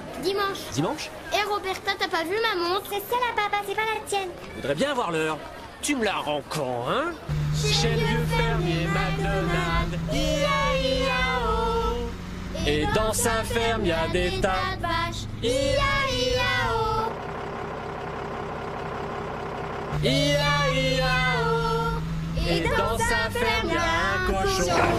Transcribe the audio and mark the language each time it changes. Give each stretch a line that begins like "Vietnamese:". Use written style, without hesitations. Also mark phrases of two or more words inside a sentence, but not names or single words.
French: Dimanche. Dimanche? Et Roberta, t'as pas vu ma montre? C'est celle-là, papa, c'est pas la tienne. Je voudrais bien voir l'heure. Tu me la rends quand, hein? Chez le vieux fermier McDonald, I-A-I-A-O. Et dans sa ferme, y a des tas de vaches, I-A-I-A-O. I-A-I-A-O. Et dans sa ferme, y a un cochon.